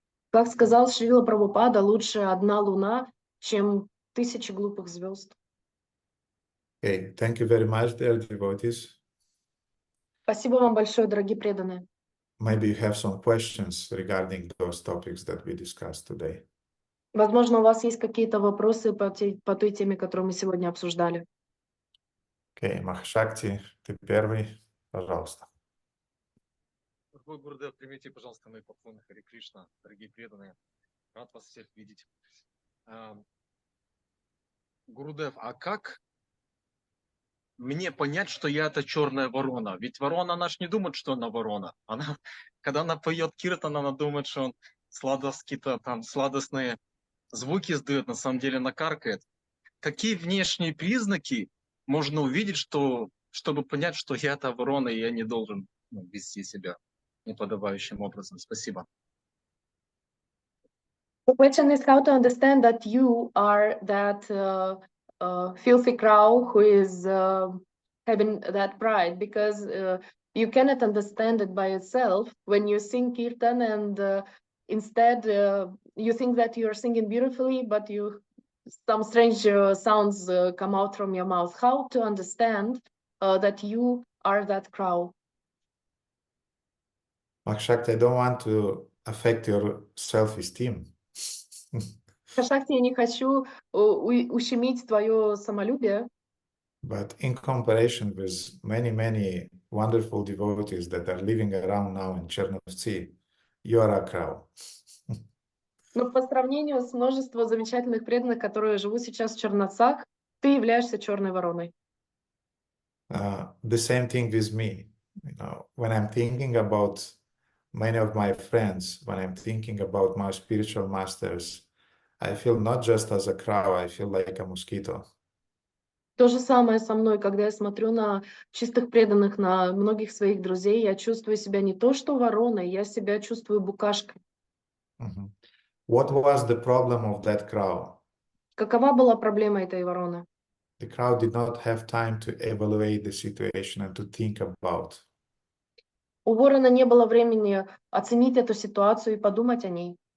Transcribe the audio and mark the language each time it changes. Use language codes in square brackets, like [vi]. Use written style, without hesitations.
[ru] Как сказал Шрила Прабхупада, лучше одна луна, чем тысячи глупых звезд. [en] Okay, thank you very much, dear devotees. [ru] Спасибо вам большое, дорогие преданные. [en] Maybe you have some questions regarding those topics that we discussed today. [ru] Возможно, у вас есть какие-то вопросы по той теме, которую мы сегодня обсуждали. Окей, Махашакти, ты первый, пожалуйста. Дорогой Гурудев, примите, пожалуйста, мои поклоны, Харе Кришна, дорогие преданные. Рад вас всех видеть. Гурудев, а как мне понять, что я это черная ворона? Ведь ворона, она ж не думает, что она ворона. Когда она поет киртан, она думает, что он какие-то там сладостные звуки издает, на самом деле она каркает. Какие внешние признаки можно увидеть, чтобы понять, что я это ворона, и я не должен вести себя неподобающим образом? Спасибо. [en] The question is how to understand that you are that filthy crow who is having that pride, because you cannot understand it by itself when you sing kirtan, and instead you think that you are singing beautifully, but some strange sounds come out from your mouth. How to understand that you are that crow? Machakti, I don't want to affect your self-esteem. [ru] Шакти, я не хочу ущемить твое самолюбие. [en] But in comparison with many, many wonderful devotees that are living around now in Chernovtsi, you are a crow. [ru] Но по сравнению с множеством замечательных преданных, которые живут сейчас в Черновцах, ты являешься черной вороной. [en] The same thing with me. When I'm thinking about many of my friends, when I'm thinking about my spiritual masters, I feel not just as a crow, I feel like a mosquito. [ru] То же самое со мной, когда я смотрю на чистых преданных, на многих своих друзей, я чувствую себя не то что вороной, я себя чувствую букашкой. [en] What was the problem of that crow? [ru] Какова была проблема этой вороны? [en] The crow did not have time to evaluate the situation and to think about. [ru] У ворона не было времени оценить эту ситуацию и подумать о ней.